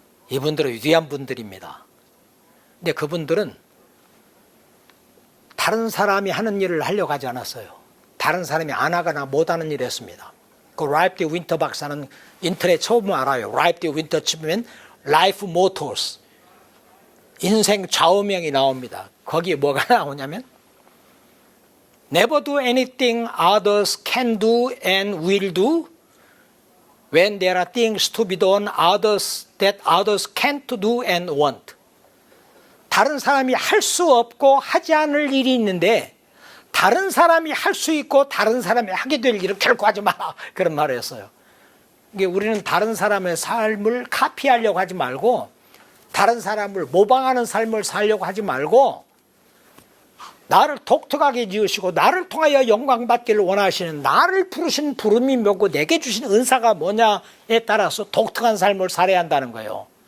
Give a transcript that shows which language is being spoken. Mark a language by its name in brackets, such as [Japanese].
[Korean] 이분들은 위대한 분들입니다. 근데 그분들은 다른 사람이 하는 일을 하려고 하지 않았어요. 다른 사람이 안 하거나 못하는 일을 했습니다. 그 랍디 윈터 박사는 인터넷 처음 알아요. 랍디 윈터 치면 라이프 모토스, 인생 좌우명이 나옵니다. 거기에 뭐가 나오냐면 [English] Never do anything others can do and will do when there are things to be done that others can't do and want. [Korean] 다른 사람이 할 수 없고 하지 않을 일이 있는데 다른 사람이 할 수 있고 다른 사람이 하게 될 일을 결코 하지 마라, 그런 말을 했어요. 이게 우리는 다른 사람의 삶을 카피하려고 하지 말고 다른 사람을 모방하는 삶을 살려고 하지 말고 나를 독특하게 지으시고 나를 통하여 영광 받기를 원하시는, 나를 부르신 부름이 뭐고 내게 주신 은사가 뭐냐에 따라서 독특한 삶을 살아야 한다는 거예요.